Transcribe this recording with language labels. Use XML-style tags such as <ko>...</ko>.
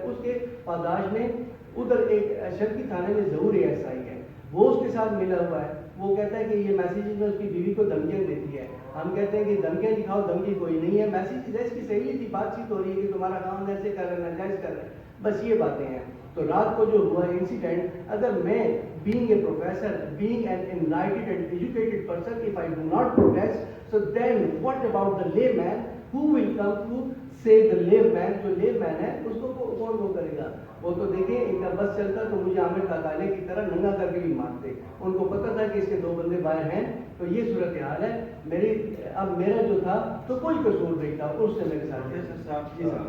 <ur>اس کے پاداش میں ادھر ایک شرکی تھانے میں ظہور ایس آئی ہے, وہ اس کے ساتھ ملا ہوا ہے. وہ کہتا ہے کہ یہ میسیج میں اس کی بیوی کو دھمکیاں دیتی ہے. ہم کہتے ہیں کہ دھمکیاں دکھاؤ, دھمکی کوئی نہیں ہے. میسیج اس کی سہیلی کی بات چیت ہو رہی ہے کہ تمہارا کام ایسے کر رہے ہیں, ناجائز کر رہے ہیں, بس یہ باتیں ہیں. تو رات کو جو ہوا انسیڈنٹ, اگر میں</ur> <en>being a professor, being an enlightened and educated person, if I do not protest, so then what about the layman who will come to save the layman?</en> <ur>جو layman ہے اس کو کون وہ کرے گا؟ وہ تو دیکھیں, ان کا بس چلتا تو مجھے عامر تاکالے کی طرح ننگا کر کے بھی مارتے. ان کو پتہ تھا کہ اس کے 2 بندے باہر ہیں. تو یہ صورتحال ہے میری. اب میرا جو تھا تو کوئی قصور نہیں تھا, اس سے میرے ساتھ.</ur>